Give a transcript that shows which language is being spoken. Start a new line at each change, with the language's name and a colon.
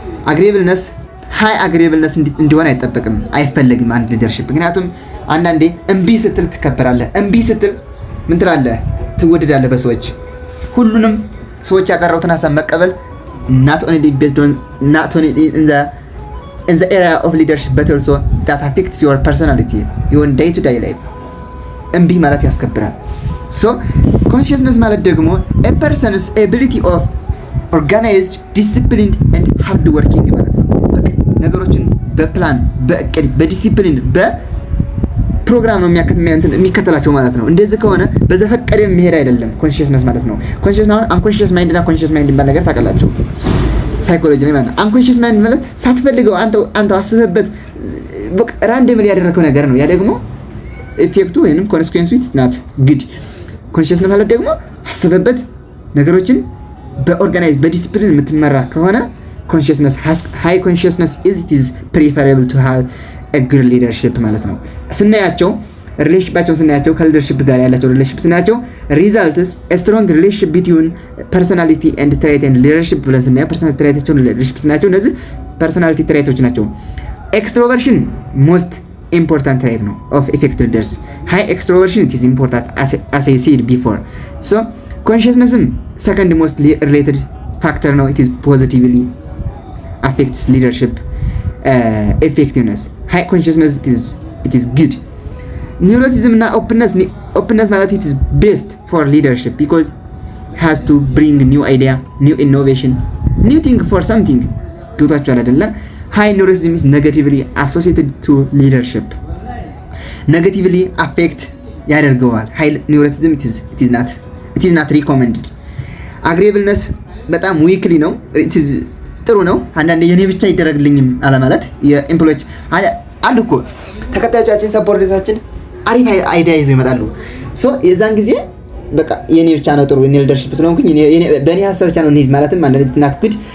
Amharic: አግሪብልነስ ሃይ አግሪብልነስ እንዲሆን አይጠበቅም፣ አይፈልግም አንድ ሊደርሺፕ። ምክንያቱም አንዳንዴ እምቢ ስትል ትከበራለህ፣ እምቢ ስትል ምን ትላለህ? ትወደዳለህ በሰዎች። ሁሉንም ሰዎች ያቀረቡትን ሐሳብ መቀበል
English: not only based on not only in the area of leadership but also that affects your personality, your day to day life.
Amharic: እምቢ ማለት ያስከብራል።
English: so consciousness
Amharic: ማለት ደግሞ
English: a person's ability of organized, disciplined and hard working
Amharic: ማለት ነው። ነገሮችን በፕላን በእቅድ በዲሲፕሊን በፕሮግራም ነው የሚከተላቸው ማለት ነው። እንደዚህ ከሆነ በዘፈቀደ የሚሄድ አይደለም ኮንሺየስነስ ማለት ነው። ኮንሺየስነስ አሁን አንኮንሺየስ ማይንድ እና ኮንሺየስ ማይንድ የሚባል ነገር ታውቃላችሁ ሳይኮሎጂ ላይ ማለት ነው። አንኮንሺየስ ማይንድ ማለት ሳትፈልገው አንተ አስበህበት ራንደምሊ ያደረከው ነገር ነው። ያ ደግሞ ኢፌክቱ ወይንም ኮንሲኩዌንሱ
English: ኢትስ ናት ጉድ።
Amharic: ኮንሺየስነስ ማለት ደግሞ አስበህበት ነገሮችን በኦርጋናይዝ በዲሲፕሊን የምትመራ ከሆነ ኮንሺየስነስ ሃይ ኮንሺየስነስ
English: it is preferable to have a good leadership
Amharic: ማለት ነው። ስናያቸው ሪሌሽንሺፓቸውን ስናያቸው ከሊደርሺፕ ጋር ያላቸው ሪሌሽንሺፕ ስናያቸው
English: results a strong relationship between personality and trait and leadership
Amharic: ብለን ስናየው personality traitዎችን leadership ስናያቸው እነዚህ personality traitዎች ናቸው። ኤክስትሮቨርሽን most
English: important trait ነው of effective leaders. High extroversion it is important as I said before. So consciousness second most related factor ነው. It is positively affects leadership effectiveness. High consciousness it is good. Neuroticism እና openness ማለት it is best for leadership because has to bring new idea, new innovation, new thing for something.
Amharic: ገብታችኋል አይደለ?
English: High neuroticism is negatively associated to leadership. Negatively affect ያደርገዋል. High neuroticism it is not recommended.
Amharic: Agreeableness በጣም weakly ነው.
English: it is
Amharic: ጥሩ ነው። አንዳንዴ የኔ ብቻ ይደረግልኝም አለ ማለት የኤምፕሎይዎች አሉ እኮ ተከታዮቻችን ሰፖርተሮቻችን አሪፍ አይዲያ ይዘው ይመጣሉ። ሶ የዛን ጊዜ በቃ የኔ ብቻ ነው ጥሩ የኔ ሊደርሺፕ ስለሆንኩኝ በእኔ ሀሳብ ብቻ ነው ማለት አንዳንዴ
English: እናት ጉድ